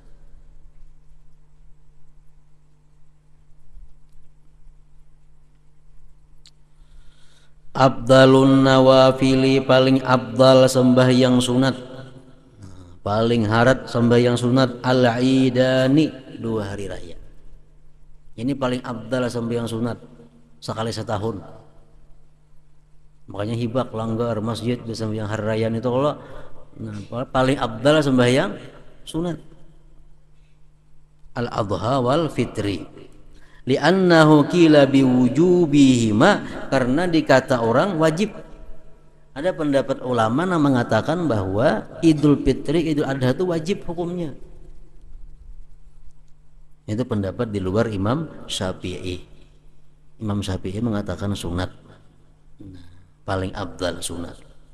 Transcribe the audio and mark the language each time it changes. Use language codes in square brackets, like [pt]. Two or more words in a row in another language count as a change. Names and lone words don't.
[ar] Abdalun nawafili, [bjn] paling abdal sembahyang sunat, paling harat sembahyang sunat, al-idani, 2 hari raya. Ini paling abdal sembahyang sunat sekali setahun. Makanya hibak langgar masjid di sembahyang hari raya itu kalau paling abdal sembahyang sunat [ar] al-adha wal fitri. Li'annahu qila biwujubihima, [bjn] karena dikata orang wajib. [id] Ada pendapat ulama yang mengatakan bahwa Idul Fitri, Idul Adha itu wajib hukumnya. Itu pendapat di luar Imam Syafi'i. Imam Syafi'i mengatakan sunat, paling abdal sunat.